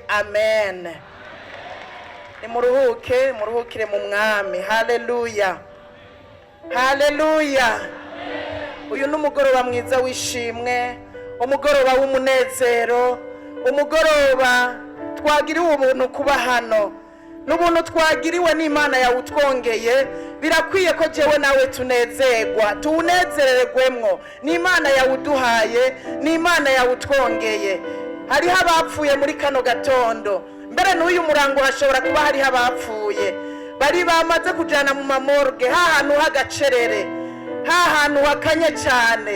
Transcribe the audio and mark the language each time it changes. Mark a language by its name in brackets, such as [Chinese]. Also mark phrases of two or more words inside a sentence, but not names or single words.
[Rundi] amen. muruhukire mu mwami. haleluya haleluya. uyu ni umugoroba mwiza wishimwe, umugoroba w'umunezero, umugoroba twagiriwe ubuntu kuba hano, n'ubuntu twagiriwe n'Imana yawutwongeye. birakwiye ko jewe nawe tunezerwa, tuwunezererwemwo. n'Imana yawuduhaye, n'Imana yawutwongeye. hariho abapfuye muri kano gatondo, mbere n'uyu murango hashobora kuba hariho abapfuye bari bamaze kujana mu mamorgue, hahantu h'agacerere, hahantu hakanye cyane.